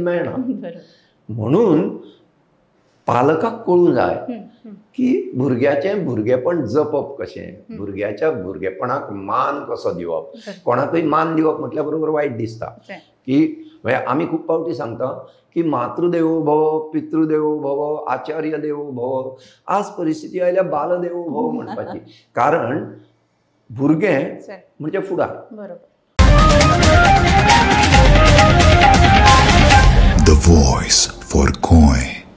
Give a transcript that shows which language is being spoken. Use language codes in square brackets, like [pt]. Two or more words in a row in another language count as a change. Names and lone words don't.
[kok] मेळना म्हणून पालकाक कळूं जाय की भुरग्याचें भुरगेपण जपप कशें भुरग्याच्या भुरगेपणाक मान कसो दिवप कोणाकय मान दिवप म्हटल्या बरोबर वायट दिसता की आमी खूब फावटी सांगता की [sa] मातृदेवो भव पितृदेवो भव आचार्य देवो भव [kok] आज परिस्थिती आयल्या [sa] बालदेवो भव [kok] म्हणपाची कारण भुरगें म्हणजे फुडार [en] The voice for coin.